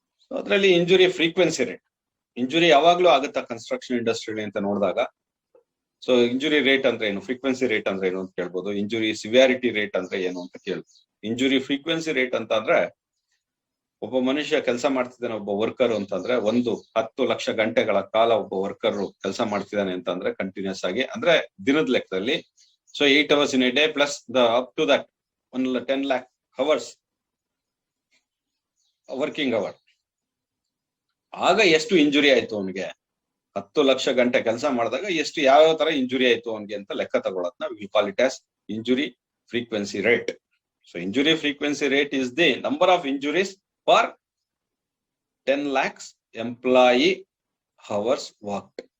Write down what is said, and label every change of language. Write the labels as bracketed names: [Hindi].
[Kannada] ಅದರಲ್ಲಿ injury frequency rate, injury ಯಾವಾಗ್ಲೂ ಆಗುತ್ತಾ ಕನ್ಸ್ಟ್ರಕ್ಷನ್ ಇಂಡಸ್ಟ್ರಿಯಲ್ಲಿ ಅಂತ ನೋಡಿದಾಗ, ಸೊ ಇಂಜುರಿ ರೇಟ್ ಅಂದ್ರೆ ಏನು, ಫ್ರೀಕ್ವೆನ್ಸಿ ರೇಟ್ ಅಂದ್ರೆ ಏನು ಅಂತ ಕೇಳ್ಬೋದು. ಇಂಜುರಿ ಸಿವಿಯಾರಿಟಿ ರೇಟ್ ಅಂದ್ರೆ ಏನು ಅಂತ ಕೇಳ್ಬೋದು. ಇಂಜುರಿ ಫ್ರೀಕ್ವೆನ್ಸಿ ರೇಟ್ ಅಂತ ಅಂದ್ರೆ ಒಬ್ಬ ಮನುಷ್ಯ ಕೆಲಸ ಮಾಡ್ತಿದ್ದಾನೆ, ಒಬ್ಬ ವರ್ಕರ್ ಅಂತಂದ್ರೆ 10 ಲಕ್ಷ ಗಂಟೆಗಳ ಕಾಲ ಒಬ್ಬ ವರ್ಕರ್ ಕೆಲಸ ಮಾಡ್ತಿದ್ದಾನೆ ಅಂತಂದ್ರೆ ಕಂಟಿನ್ಯೂಸ್ ಆಗಿ, ಅಂದ್ರೆ ದಿನದ ಲೆಕ್ಕದಲ್ಲಿ. [English] So 8 hours in a day plus the up to that 10 lakh hours working hour. [Kannada] ಆಗ ಎಷ್ಟು ಇಂಜುರಿ ಆಯ್ತು ಅವನಿಗೆ, 10 ಲಕ್ಷ ಗಂಟೆ ಕೆಲಸ ಮಾಡಿದಾಗ ಎಷ್ಟು ಯಾವ ತರ ಇಂಜುರಿ ಆಯ್ತು ಅವನಿಗೆ ಅಂತ ಲೆಕ್ಕ ತಗೊಳತ್ನ [English] We call it as injury frequency rate. So injury frequency rate is the number of injuries for 10 lakhs employee hours worked.